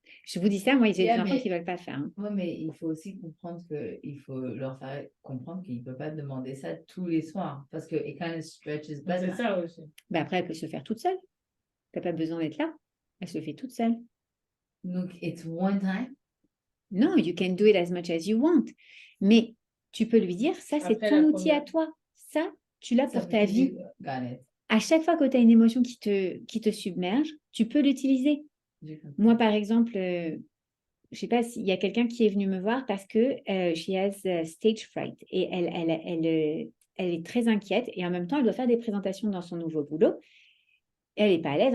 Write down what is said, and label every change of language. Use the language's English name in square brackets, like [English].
[French] Je vous dis ça, moi, j'ai des enfants qui ne veulent pas le faire. Hein. Oui, mais il faut aussi comprendre qu'il faut leur faire comprendre qu'il ne peut pas demander ça tous les soirs. Parce que [English] it kind of stretches. [French] C'est ça aussi. Bah après, elle peut se faire toute seule. Tu n'as pas besoin d'être là. Elle se fait toute seule. Donc, [English] it's one time? Non, you can do it as much as you want. [French] Mais tu peux lui dire, ça, c'est ton outil à toi. Ça, tu l'as pour ta vie. À chaque fois que tu as une émotion qui te submerge, tu peux l'utiliser. Moi, par exemple, je ne sais pas s'il y a quelqu'un qui est venu me voir parce que [English] she has stage fright [French] et elle est très inquiète et en même temps, elle doit faire des présentations dans son nouveau boulot. Elle n'est pas à l'aise.